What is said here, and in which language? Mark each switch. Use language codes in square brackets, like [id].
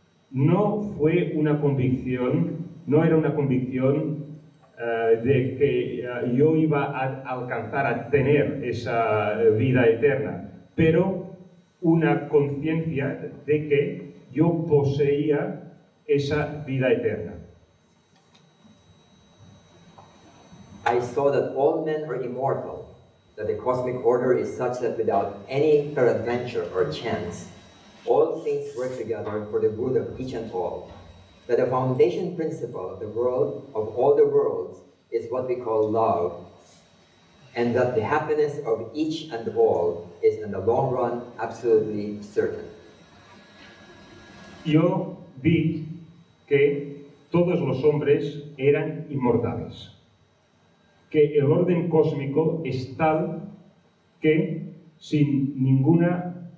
[es] No fue una convicción, no era una convicción de que yo iba a alcanzar a tener esa vida eterna, pero una conciencia de que yo poseía esa vida eterna. [en] I saw that all men are immortal, that the cosmic order is such that without any peradventure or chance, all things work together for the good of each and all, that the foundation principle of the world, of all the worlds, is what we call love, and that the happiness of each and all is in the long run absolutely certain. [es] Yo vi que todos los hombres eran inmortales, que el orden cósmico es tal que sin ninguna